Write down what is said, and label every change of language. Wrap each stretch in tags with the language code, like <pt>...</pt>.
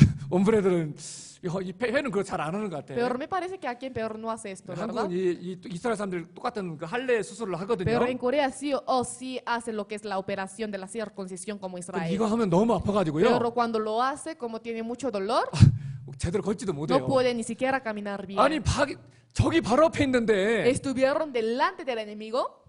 <ko>옴브레들은 이 회는 그거 잘 안 하는 것 같아.</ko> <es>Pero me parece que aquí en Perú no hace esto, ¿verdad?</es> <ko>한국은 이 이스라엘 사람들 똑같은 그 할례 수술을 하거든요.</ko> <es>Pero en Corea sí o sí hace lo que es la operación de la circuncisión como</es> <ko>근데</ko> <es>Israel.</es> <ko>이거 하면 너무 아파가지고요.</ko> <es>Pero cuando lo hace, como tiene mucho dolor,</es> <ko>제대로 걷지도 못해요.</ko> <es>no puede ni siquiera caminar bien.</es> <ko>아니 적이 바로 앞에 있는데</ko> <es>Estuvieron delante del enemigo.</es>